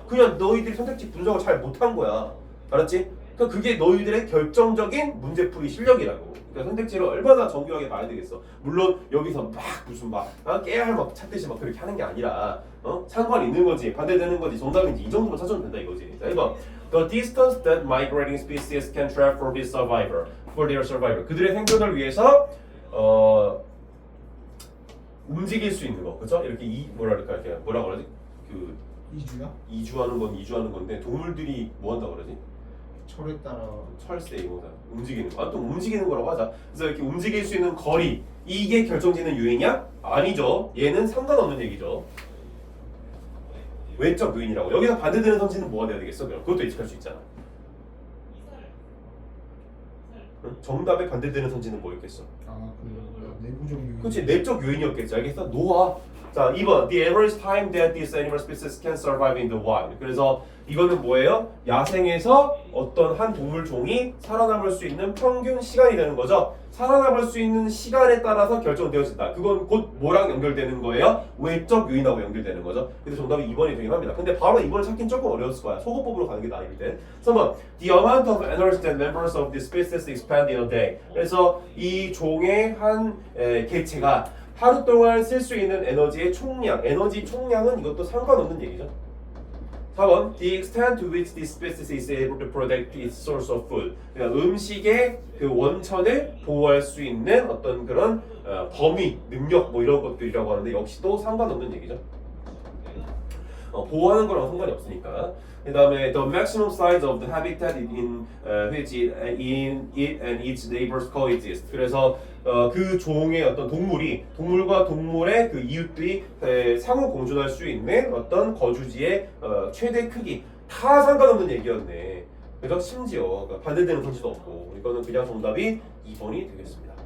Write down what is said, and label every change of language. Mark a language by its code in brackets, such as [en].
[ko] 그냥 너희들이 선택지 분석을 잘 못한 거야. 알았지? 그러니까 그게 너희들의 결정적인 문제풀이 실력이라고. 그러니까 선택지를 얼마나 정교하게 봐야 되겠어. 물론 여기서 막 무슨 깨알 막 찾듯이 막 그렇게 하는 게 아니라 상관이 있는 거지, 반대되는 거지, 정답인지 이 정도만 찾아도 된다 이거지. 자, 1번. [en] The distance that migrating species can travel for their survival. [ko] 그들의 생존을 위해서 움직일 수 있는 거, 그렇죠? 이렇게 이렇게 뭐라 그러지? 그 이주야? 이주하는 건 이주하는 건데 동물들이 뭐 한다 그러지? 철에 따라 철새 이거다. 움직이는 거. 또 움직이는 거라고 하자. 그래서 이렇게 움직일 수 있는 거리 이게 결정짓는 유행이야? 아니죠. 얘는 상관없는 얘기죠. 외적 요인이라고. 여기서 반대되는 선지는 뭐가 돼야 되겠어? 그럼 그것도 예측할 수 있잖아. 응? 정답에 반대되는 선지는 뭐였겠어? 그 내부적 요인. 그렇지, 내적 요인이었겠지. 알겠어? 놓아. 자, 2번. [en] The average time that these animal species can survive in the wild. [ko] 그래서 이거는 뭐예요? 야생에서 어떤 한 동물 종이 살아남을 수 있는 평균 시간이 되는 거죠. 살아남을 수 있는 시간에 따라서 결정되어진다. 그건 곧 뭐랑 연결되는 거예요? 외적 요인하고 연결되는 거죠. 그래서 정답이 2번이 되긴 합니다. 근데 바로 2번을 찾긴 조금 어려웠을 거야. 소거법으로 가는 게 나을 때. 3번. [en] The amount of energy that members of the species expend in a day. [ko] 그래서 이 종의 한 개체가 하루 동안 쓸 수 있는 에너지의 총량, 에너지 총량은 이것도 상관없는 얘기죠. 4번. [en] The extent to which this species is able to protect its source of food. [ko] 그러니까 음식의 그 원천을 보호할 수 있는 어떤 그런 범위, 능력 뭐 이런 것들이라고 하는데 역시도 상관없는 얘기죠. 보호하는 거랑 상관이 없으니까. 그 다음에 [en] the maximum size of the habitat in which it and its neighbors coexist. [ko] 그래서 그 종의 어떤 동물과 동물의 그 이웃들이 상호 공존할 수 있는 어떤 거주지의 최대 크기 다 상관없는 얘기였네. 그래서 심지어 반대되는 선지도 없고 이거는 그냥 정답이 2번이 되겠습니다.